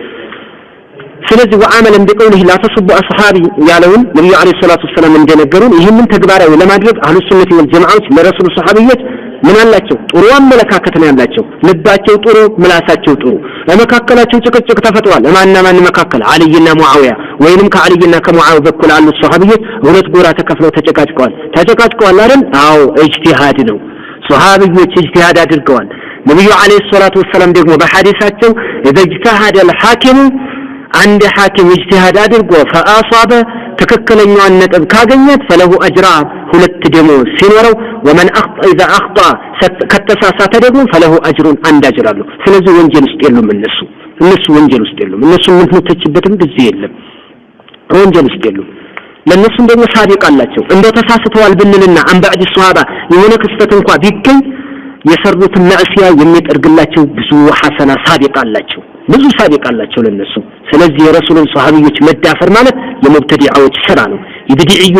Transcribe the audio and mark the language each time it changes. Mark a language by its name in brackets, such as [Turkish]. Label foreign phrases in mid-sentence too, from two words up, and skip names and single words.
[Amharic] ስለዚህ ወአመለን ቢቀውልህ [Arabic] لا تسبوا أصحابي [Amharic] ያለውን ነብዩ [Arabic] عليه الصلاة والسلام [Amharic] እንደነገሩን ይህንን ተግባራዊ ለማድረግ [Arabic] أهل السنة [Amharic] ወልጀማዓዎች ለረሱል ሷሃቢዎች ምን አላቸው ጥሩ አመለካከት ነው ያላቸው ልባቸው ጥሩ ምላሳቸው ጥሩ ለመካከላቸው ጭቅጭቅ ተፈጥሯል ማን መካከል አልይና ሙአዊያ ወይንም ከአልይና ከሙአዊያ በኩል አሉ ሷሃቢዎች ሁለት ጎራ ተከፍለው ተጨቃጭቀዋል አይደል አዎ ኢጅቲሃድ ነው ሷሃቢዎች ኢጅቲሃድ አድርገዋል ነብዩ [Arabic] عليه الصلاة [Amharic] ወሰለም ደግሞ በሐዲሳቸው [Arabic] اذا اجتهد الحاكم عند حاكم [Amharic] اجتهاد አድርጎ فاصاب ትክክለኛውን ነጥብ ካገኘት [Arabic] فله اجران [Amharic] ሁለት ደሞዝ ሲኖረው [Arabic] ومن اخطا اذا اخطا [Amharic] ከተሳሳተ ደግሞ [Arabic] فله اجر [Amharic] አንድ አጅር አለው ስለዚህ ወንጀል ውስጥ የሉም እነሱ ወንጀል ውስጥ የሉም እነሱ ምንተችበትም ጊዜ የለም ወንጀል ውስጥ የሉም ለነሱ ደግሞ ሳዲቅ አላቸው እንደው ተሳስተዋል ብንልና አንባዕድ ሷሃባ የሆነ ክስተት እንኳን ቢገኝ የሰሩት ማዕሲያ የሚጠርግላቸው ብዙ ሐሰና ሳዲቅ አላቸው ለነሱ ስለዚህ የረሱልን ሷሃቢዎች መዳፈር ማለት የሙብተዲዓዎች ስራ ነው የቢድዒዎች